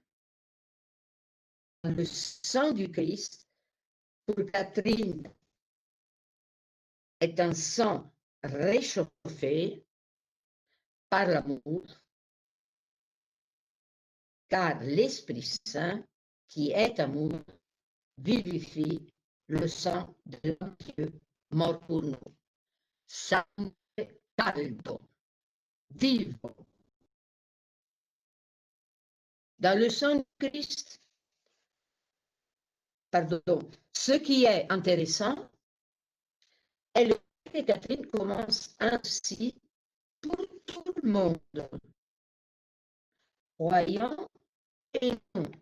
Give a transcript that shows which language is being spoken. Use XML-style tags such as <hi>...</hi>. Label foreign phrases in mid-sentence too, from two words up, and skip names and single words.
<fr>Le sang du Christ, pour Catherine, est un sang réchauffé par l'amour, car l'Esprit Saint, qui est amour, vivifie le sang de Dieu mort pour nous.</fr> <it>Sangue caldo, vivo.</it> <fr>Dans le sang de Christ, pardon, ce qui est intéressant est le fait que Catherine commence ainsi pour tout le monde, croyant et non.</fr>